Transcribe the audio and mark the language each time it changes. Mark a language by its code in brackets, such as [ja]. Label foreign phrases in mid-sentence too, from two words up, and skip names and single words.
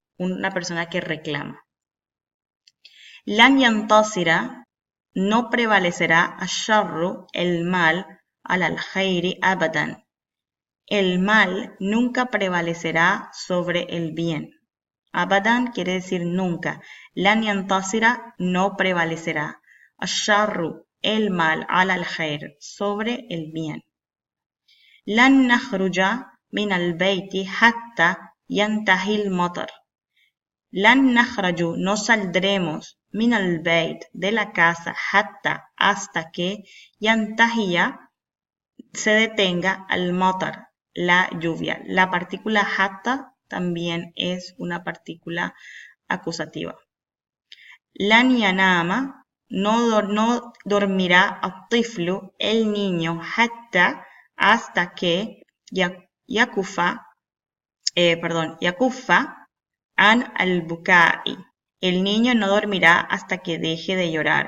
[es] Una persona que reclama. [ar] لن ينتصر, [es] no prevalecerá ash-sharru, el mal, [ar] الخير أبدا. [es] El mal nunca prevalecerá sobre el bien. Abadan quiere decir nunca. [ar] لن ينتصر, [es] no prevalecerá. Ash-sharru, el mal, [ar] الخير, [es] sobre el bien. [ar] لن نخرج من البيت حتى ينتهي المطر. لن نخرج, [es] no saldremos [ar] من البيت, [es] de la casa, hatta, hasta que yantahiya, se detenga al-matar, la lluvia. La partícula hatta también es una partícula acusativa. [ar] لن ينام, [es] no dormirá at-tiflu, el niño, hatta, hasta que [ar] يكف عن البكاء. [es] El niño no dormirá hasta que deje de llorar.